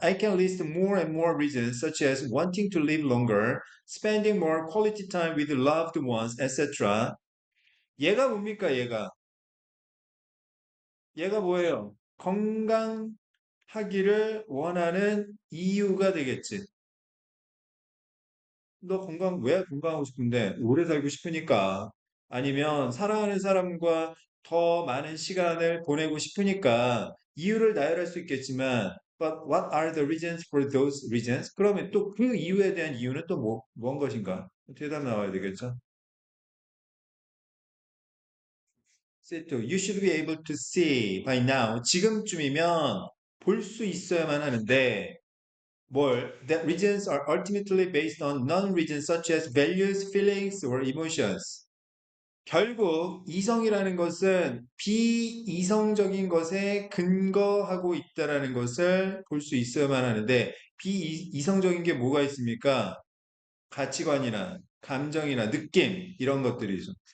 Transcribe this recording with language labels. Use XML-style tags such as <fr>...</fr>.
<en>I can list more and more reasons such as wanting to live longer, spending more quality time with loved ones, etc.</en> <ko>얘가 뭡니까, 얘가? 얘가 뭐예요? 건강하기를 원하는 이유가 되겠지. 너 왜 건강하고 싶은데? 오래 살고 싶으니까. 아니면 사랑하는 사람과 더 많은 시간을 보내고 싶으니까 이유를 나열할 수 있겠지만,</ko> <en>but what are the reasons for those reasons?</en> <ko>그러면 또 그 이유에 대한 이유는 또 뭔 것인가? 대답 나와야 되겠죠?</ko> <en>Say to, you should be able to see by now.</en> <ko>지금쯤이면 볼 수 있어야만 하는데,</ko> <en>that reasons are ultimately based on non-reasons such as values, feelings, or emotions.</en> <ko>결국 이성이라는 것은 비이성적인 것에 근거하고 있다라는 것을 볼 수 있어야만 하는데 비이성적인 게 뭐가 있습니까? 가치관이나 감정이나 느낌 이런 것들이죠.</ko>